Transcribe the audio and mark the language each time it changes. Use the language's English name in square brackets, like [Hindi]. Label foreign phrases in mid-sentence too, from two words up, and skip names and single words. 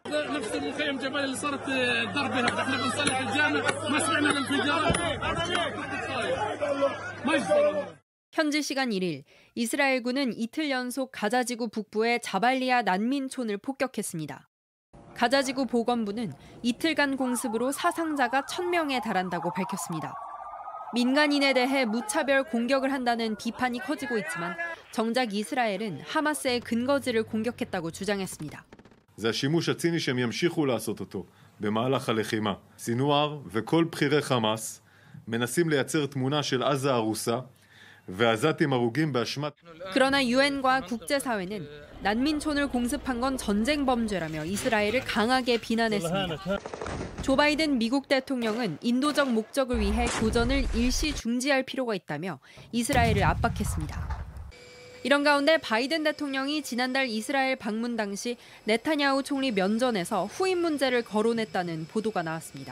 [Korean] 현지 시간 1일, 이스라엘군은 이틀 연속 가자지구 북부의 자발리아 난민촌을 폭격했습니다. 가자지구 보건부는 이틀간 공습으로 사상자가 1,000명에 달한다고 밝혔습니다. 민간인에 대해 무차별 공격을 한다는 비판이 커지고 있지만 정작 이스라엘은 하마스의 근거지를 공격했다고 주장했습니다. [Hebrew] זה השימוש הציני שהם ימשיכו לעשות אותו במהלך הלחימה. סינואר וכל בכירי חמאס מנסים לייצר תמונה של עזה הרוסה ועזתים הרוגים באשמת. [Korean] 그러나 유엔과 국제사회는 난민촌을 공습한 건 전쟁 범죄라며 이스라엘을 강하게 비난했습니다. 조 바이든 미국 대통령은 인도적 목적을 위해 교전을 일시 중지할 필요가 있다며 이스라엘을 압박했습니다. 이런 가운데 바이든 대통령이 지난달 이스라엘 방문 당시 네타냐후 총리 면전에서 후임 문제를 거론했다는 보도가 나왔습니다.